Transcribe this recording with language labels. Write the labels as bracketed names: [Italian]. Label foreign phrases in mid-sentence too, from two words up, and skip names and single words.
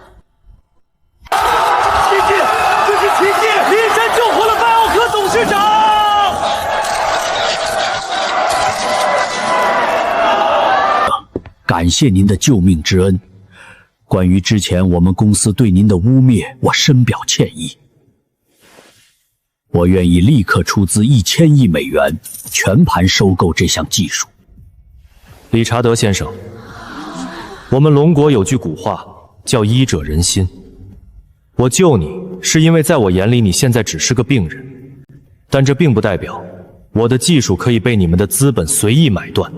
[Chinese] 奇蹟！這是奇蹟！林山救活了拜奧科董事長！感謝您的救命之恩。關於之前我們公司對您的污衊，我深表歉意。我願意立刻出資1000億美元，全盤收購這項技術。理查德先生， 我们龙國有句古話叫醫者仁心。我救你是因為在我眼裡你現在只是個病人，但這並不代表我的技術可以被你們的資本隨意買斷。